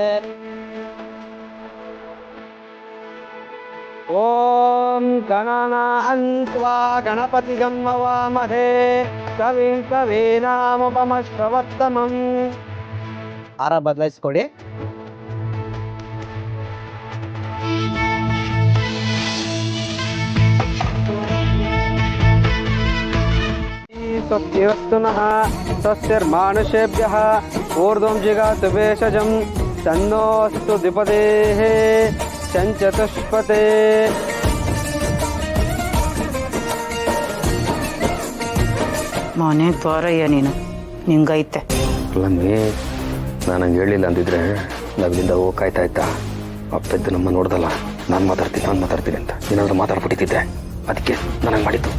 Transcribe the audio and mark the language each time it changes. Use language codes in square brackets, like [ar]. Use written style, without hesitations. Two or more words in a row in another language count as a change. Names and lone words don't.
[sa] ಓಂ ಗಣನಾಹನ್ತ್ವಾ ಗಣಪತಿಗಂ ಹವಾಮಹೇ ಕವಿಂ ಕವೀನಾಮುಪಮಶ್ರವತ್ತಮಂ. [kn] ಹಾರ ಬದಲಾಯಿಸ್ಕೊಡಿ. [sa] स्वस्तिरस्तुनः स्वस्तिर्मानुषेभ्यः ऊर्ध्वं जिगातु भेषजं तन्नोऽस्तु द्विपदेः चतुष्पते. [kn] ಮನೆ ದ್ವಾರಯ್ಯ ನೀನು, ನಿಂಗೈತೆ. ಅಲ್ಲಮ್ಮಿ, ನಾನು ಹಂಗೆ ಹೇಳಿಲ್ಲ ಅಂದಿದ್ರೆ ನಾವಿಲ್ಲಿಂದ ಹೋಗ್ಕಾಯ್ತಾ ಇತ್ತಾ? ಅಪ್ಪೆದ್ದು ನಮ್ಮ ನೋಡ್ದಲ್ಲ, ನಾನು ಮಾತಾಡ್ತೀನಿ ಅಂತ ಏನಾದರೂ ಮಾತಾಡ್ಬಿಟ್ಟಿದ್ದೆ, ಅದಕ್ಕೆ ನನಗೆ ಮಾಡಿದ್ದು.